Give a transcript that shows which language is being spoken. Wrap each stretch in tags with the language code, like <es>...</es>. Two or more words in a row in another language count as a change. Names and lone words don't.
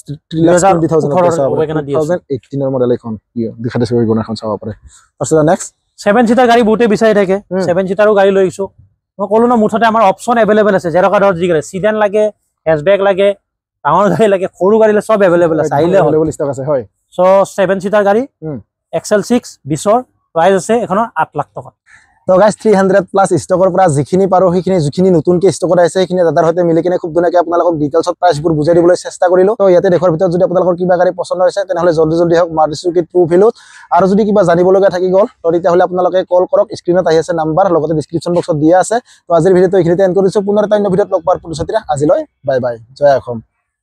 <as>3,20,000 ওয়েগনাৰ দি আছে 2018 মডেল এখন দেখা দিছে ওয়েগনাৰখন চাব পাৰে তাৰপিছত নেক্সট 7 সিটাৰ গাড়ী বহুতে বিচাৰি থাকে 7 সিটাৰো গাড়ী লৈ গিছো মই ক'লো না মুঠতে আমাৰ</as> <en>options available</en> <as>আছে যেৰকা ধৰ জিগৰে সিডান লাগে হেচবেক লাগে ডাঙৰ গাড়ী লাগে সৰু গাড়ী লাগে সব अवेलेबल আছে আইলে</as> <en>available stock</en> <as>আছে হয় সো 7 সিটাৰ গাড়ী XL6 20 প্রাইস আছে এখন 8 লাখ টাকা তো গাইস 300 প্লাস ষ্টকৰ পৰা যিখিনি পাৰো যিখিনি নতুনকৈ ষ্টকত আছে সেইখিনি দাদাৰ সৈতে মিলি কিনে খুব ধুনীয়াকৈ আপোনালোকক ডিটেইলছত প্ৰাইসবোৰ বুজাই দিবলৈ চেষ্টা কৰিলো তো ইয়াতে দেখৰ ভিতৰত যদি আপোনালোকৰ কিবা গাড়ী পছন্দ হৈছে তেনেহলে জলদি হওক মাৰুতি সুজুকি ট্ৰু ভেলুত আৰু যদি কিবা জানিব লগা থাকি গল তো তেতিয়াহলে আপোনালোকে কল কৰক স্ক্ৰিনত আহি আছে নাম্বাৰ লগতে ডেসক্ৰিপচন বক্সত দিয়া আছে তো আজিৰ ভিডিওটো এইখিনিতে এন্ড কৰিছো পুনৰ এটা অন্য ভিডিওত লগ পাম পুনৰ আজিলৈ</as> <en>bye bye</en> <as>জয় অসম।</as>